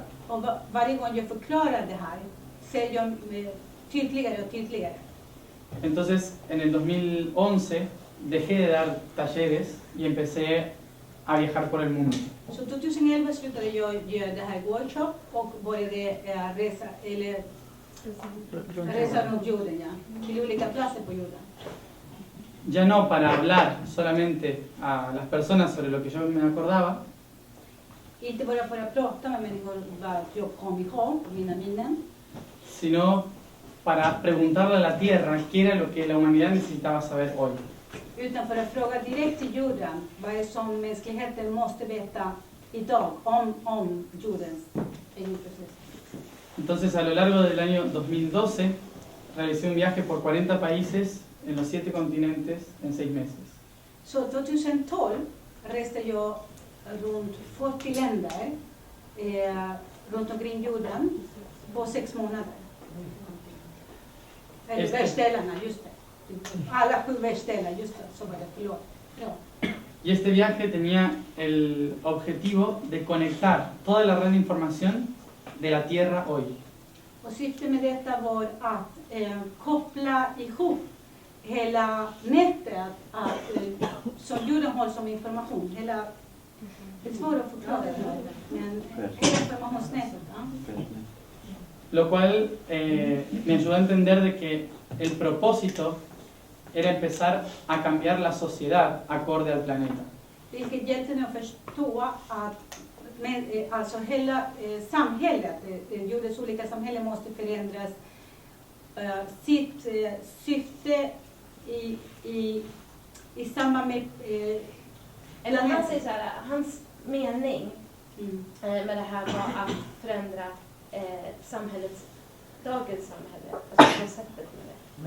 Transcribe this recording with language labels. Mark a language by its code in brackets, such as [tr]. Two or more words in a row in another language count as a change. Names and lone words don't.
[sv] Och varje gång jag förklarar det här ser jag tydligare och tydligare. [es] Entonces, en el 2011 dejé de dar talleres y empecé a viajar por el mundo. [sv] Så 2011 slutade jag göra det här workshop och började resa runt jorden, till olika platser på jorden. [es] Ya no para hablar solamente a las personas sobre lo que yo me acordaba, [sv] Inte bara för att prata med människor vad jag kom ihåg, mina minnen, [es] sino para preguntarle a la Tierra qué era lo que la humanidad necesitaba saber hoy. [sv] utan för att fråga direkt till jorden vad är som mänskligheten måste veta idag om jordens process. [es] Entonces, a lo largo del año 2012, realicé un viaje por 40 países en los 7 continentes en 6 meses. [sv] Så 2012 reste jag runt 40 länder runt omkring jorden på 6 månader. Eller Just det. världsdelarna, just det. Alla 7 världsdelar, just det. Så var det, förlåt. Ja. [es] Y este viaje tenía el objetivo de conectar toda la red de información de la Tierra hoy. [sv] Och syftet med detta var att koppla ihop hela nätet som jorden har som information. Hela, det är svårt att förklara det här, men hela informationsnätet. Ja. [es] Lo cual me ayudó a entender de que el propósito era empezar a cambiar la sociedad acorde al planeta. [sv] Vilket hjälpte mig att förstå att alltså hela samhället, jordens olika samhällen måste förändras. Sitt syfte i samband med... Eller han säger så här, hans mening med det här var att förändra samhällets, dagens samhälle, alltså konceptet med det.